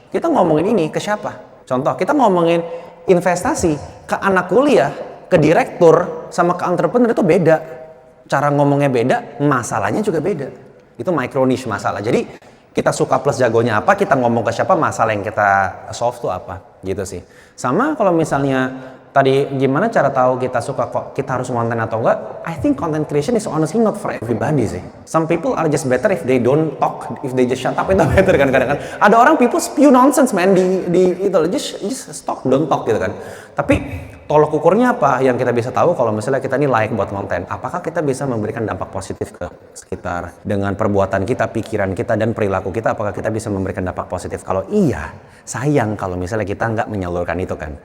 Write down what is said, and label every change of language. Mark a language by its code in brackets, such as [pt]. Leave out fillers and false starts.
[id] Kita ngomongin ini ke siapa? Contoh, kita ngomongin investasi ke anak kuliah, ke direktur, sama ke entrepreneur itu beda. Cara ngomongnya beda, masalahnya juga beda. Itu micro niche masalah. Jadi kita suka plus jagonya apa, kita ngomong ke siapa, masalah yang kita solve tuh apa. Gitu sih. Sama kalau misalnya tadi gimana cara tahu kita suka kok kita harus konten atau enggak? [en] I think content creation is honestly not for everybody sih. Some people are just better if they don't talk, if they just shut up, [id] itu better kan kadang-kadang. Ada orang [en] people spew nonsense man [id] di itu [en] just stop, don't talk [id] gitu kan. Tapi tolok ukurnya apa yang kita bisa tahu kalau misalnya kita ini layak buat konten? Apakah kita bisa memberikan dampak positif ke sekitar dengan perbuatan kita, pikiran kita, dan perilaku kita? Apakah kita bisa memberikan dampak positif? Kalau iya, sayang kalau misalnya kita nggak menyalurkan itu kan.